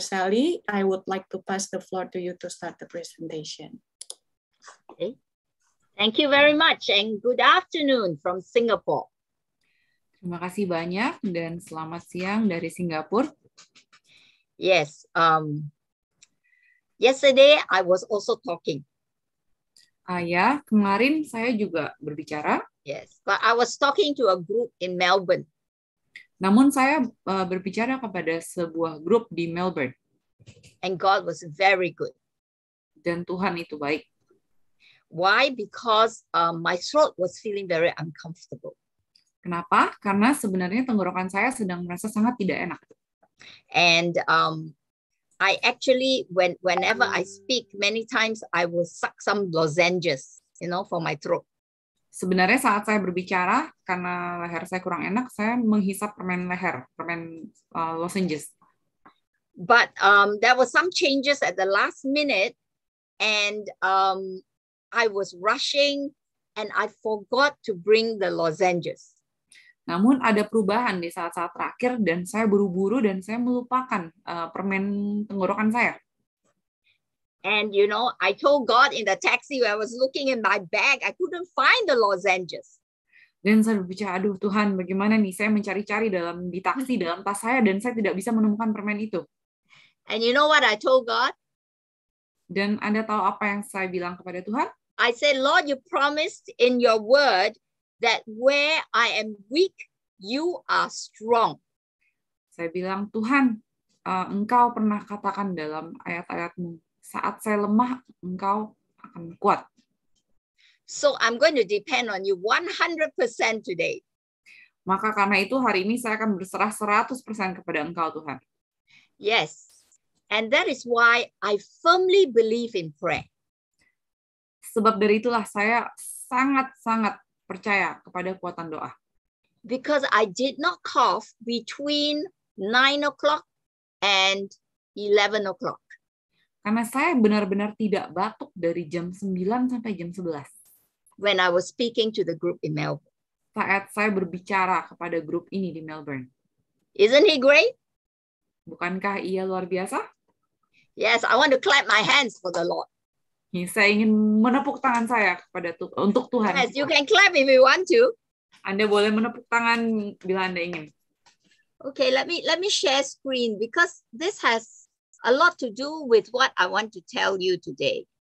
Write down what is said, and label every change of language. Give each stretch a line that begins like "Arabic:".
English: Sally, I would like to pass the floor to you to start the presentation. Okay. Thank you very much and good afternoon from Singapore.
Indonesian: Terima kasih banyak dan selamat siang dari Singapura.
English: Yes, yesterday I was also talking.
Indonesian: Ya, kemarin saya juga berbicara.
English: Yes, but I was talking to a group in Melbourne.
Indonesian: Namun saya berbicara kepada sebuah grup di Melbourne.
English: And God was very good.
Indonesian: Dan Tuhan itu baik.
English: Why? Because my throat was feeling very uncomfortable.
Indonesian: Kenapa? Karena sebenarnya tenggorokan saya sedang merasa sangat tidak enak.
English: And I actually, whenever I speak, many times I will suck some lozenges, for my throat.
Indonesian: Sebenarnya saat saya berbicara, karena leher saya kurang enak, saya menghisap permen leher, permen lozenges.
English: But there was some changes at the last minute, and I was rushing, and I forgot to bring the lozenges.
Indonesian: Namun ada perubahan di saat-saat terakhir dan saya buru-buru dan saya melupakan permen tenggorokan saya.
English: And I told God in the taxi when I was looking in my bag, I couldn't find the lozenges.
Indonesian: Dan saya berbicara, aduh Tuhan, bagaimana nih? Saya mencari-cari di taksi, dalam tas saya, dan saya tidak bisa menemukan permen itu.
English: And you know what I told God?
Indonesian: Dan Anda tahu apa yang saya bilang kepada Tuhan?
English: I said, Lord, you promised in your word that where I am weak, you are strong.
Indonesian: Saya bilang, Tuhan, Engkau pernah katakan dalam ayat-ayatmu, saat saya lemah, Engkau akan kuat.
English: So I'm going to depend on you 100% today.
Indonesian: Maka karena itu hari ini saya akan berserah 100% kepada Engkau, Tuhan.
English: Yes. And that is why I firmly believe in prayer.
Indonesian: Sebab dari itulah saya sangat-sangat percaya kepada kekuatan doa.
English: Because I did not cough between 9 o'clock and 11 o'clock.
Indonesian: Karena saya benar-benar tidak batuk dari jam 9 sampai jam 11.
English: When I was speaking to the group in Melbourne.
Indonesian: Saat saya berbicara kepada grup ini di Melbourne.
English: Isn't he great?
Indonesian: Bukankah ia luar biasa?
English: Yes, I want to clap my hands for the Lord.
Indonesian: Saya ingin menepuk tangan saya untuk Tuhan.
English: Yes, you can clap if you want to.
Indonesian: Anda boleh menepuk tangan bila Anda ingin.
English: Okay, let me share screen because this has a lot to do with what I want to tell you today.